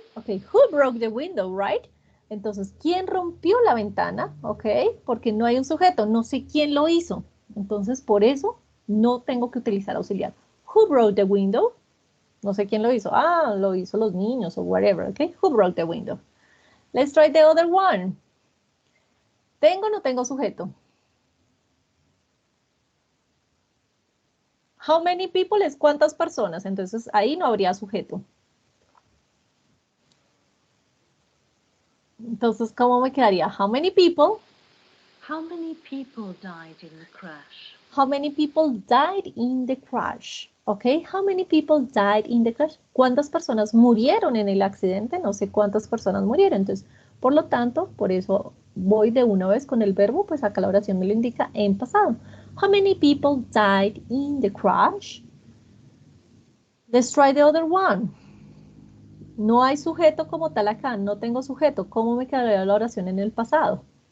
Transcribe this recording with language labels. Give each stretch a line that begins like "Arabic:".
English: Ok, who broke the window, right?
Spanish: Entonces, ¿quién rompió la ventana? Ok, porque no hay un sujeto, no sé quién lo hizo. Entonces, por eso no tengo que utilizar auxiliar.
English: Who broke the window?
Spanish: No sé quién lo hizo. Ah, lo hizo los niños o whatever, ok?
English: Who broke the window? Let's try the other one.
Spanish: ¿Tengo o no tengo sujeto?
English: How many people
Spanish: es cuántas personas, entonces ahí no habría sujeto. Entonces, ¿cómo me quedaría?
English: How many people? How many people died in the crash? How many people died in the crash? Ok, how many people died in the crash?
Spanish: ¿Cuántas personas murieron en el accidente? No sé cuántas personas murieron. Entonces, por lo tanto, por eso voy de una vez con el verbo, pues acá la oración me lo indica en pasado.
English: How many people died in the crash? Let's try the other one.
Spanish: No hay sujeto como tal acá, no tengo sujeto. ¿Cómo me quedaría la oración en el pasado?